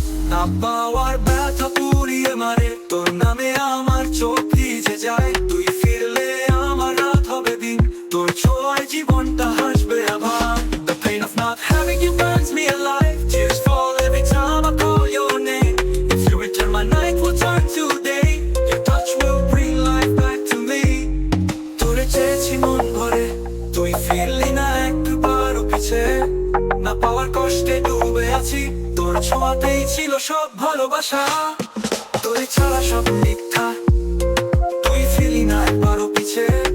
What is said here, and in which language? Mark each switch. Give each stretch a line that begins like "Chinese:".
Bangla: না পাওয়ার ব্যথা পুড়িয়ে মারে, তোর নামে আমার চোখ ভিজে যায়। তুই ফিরলে আমার রাত হবে দিন, তোর ছোঁয়ায় জীবনটা হাসবে আবার।
English: The pain of not having you burns me alive. Tears fall every time I call your name. If you return, my night will turn to day. Your touch will bring life back to me.
Bangla: তোরে চেয়েছি মন ভরে, তুই ফিরলি না একবারও পিছে। না পাওয়ার কষ্টে ডুবে আছি, তোর ছোঁয়াতেই ছিল সব ভালোবাসা। তোরে ছাড়া সব মিথ্যা, তুই ফিরলি না একবারও পিছে।